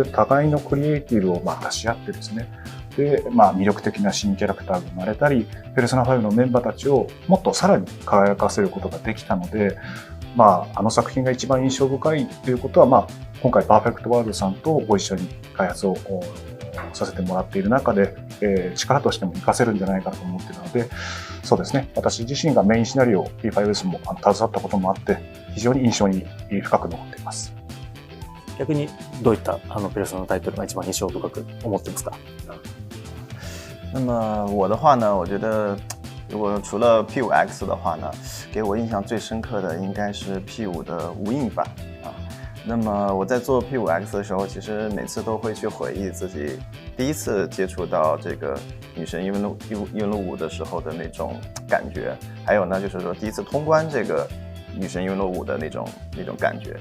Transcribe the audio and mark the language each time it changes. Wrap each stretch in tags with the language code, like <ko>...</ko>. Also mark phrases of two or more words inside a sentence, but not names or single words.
<ja>互いのクリエイティブを出し合ってですね、で魅力的な新キャラクターが生まれたり、ペルソナ5のメンバーたちをもっとさらに輝かせることができたので、あの作品が一番印象深いということは、今回パーフェクトワールドさんとご一緒に開発をさせてもらっている中で、力としても活かせるんじゃないかと思っているので、そうですね、私自身がメインシナリオ P5S も携わったこともあって、非常に印象に深く残っています。逆にどういったペルソナのタイトルが一番印象深く思ってますか？</ja> <zh>那么我的话呢，我觉得如果除了 P5X 的话呢，给我印象最深刻的应该是 P5的无印版啊。那么我在做 P5X 的时候，其实每次都会去回忆自己第一次接触到这个女神异闻录5的时候的那种感觉，还有呢就是说第一次通关这个女神异闻录5的那种感觉。</zh>